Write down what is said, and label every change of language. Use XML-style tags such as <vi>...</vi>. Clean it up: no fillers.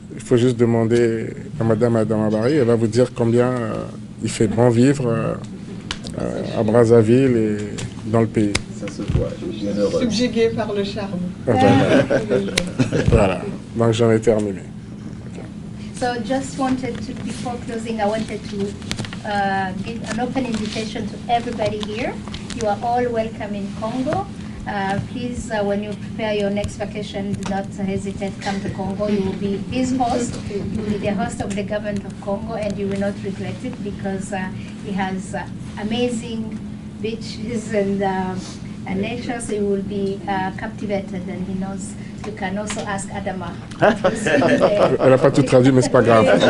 <fr>Il faut juste demander à Madame Adama Barry, elle va vous dire combien il fait bon vivre à Brazzaville et dans le pays. Ça se voit, je suis heureux. Subjugué par le charme. Voilà, donc j'en ai terminé.</fr> <en>So just wanted to, before closing, I wanted to give an open invitation to everybody here. You are all welcome in Congo. Please, when you prepare your next vacation, do not hesitate, come to Congo. You will be his host. You will be the host of the government of Congo, and you will not regret it because he has amazing beaches and nature, so you will be captivated, and he knows. You can also ask Adama.</en> <fr>Elle n'a pas tout traduit, mais c'est pas grave.</fr>